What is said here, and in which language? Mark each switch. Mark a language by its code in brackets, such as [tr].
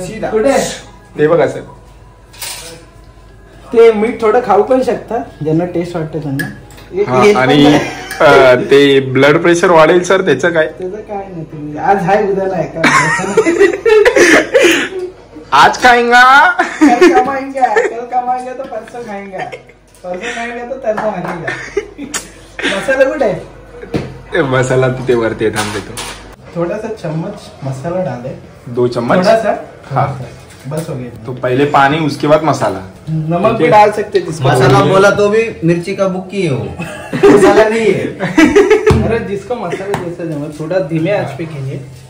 [mr] कुठे ते बघा सर. ते मीठ थोडं खाऊ पण शकता ज्यांना टेस्ट वाटतं त्यांना. आणि ते ब्लड प्रेशर वाढेल सर, त्याचं काय? त्याचं काय नाही, तुम्ही आज हाय उद्या नाही का. [hi] आज खाएंगा कल कमाएंगे, कल कमाएंगे तो परसों खाएंगे, परसों खाएंगे तो तरसों खाएंगे. [mr] मसाला कुठे आहे? मसाला तिथे वरती आहे, थांब देतो. [hi] थोड़ा-सा चम्मच मसाला डाले. 2 चम्मच. थोड़ा-सा. हाँ बस हो गया. तो पहले पानी, उसके बाद मसाला. नमक भी डाल सकते जिसको. मसाला बोला तो भी मिर्ची का बुक्की है वो. मसाला नहीं है. अरे जिसको मसाला जैसा जमा, थोड़ा धीमे आंच पे कीजिए.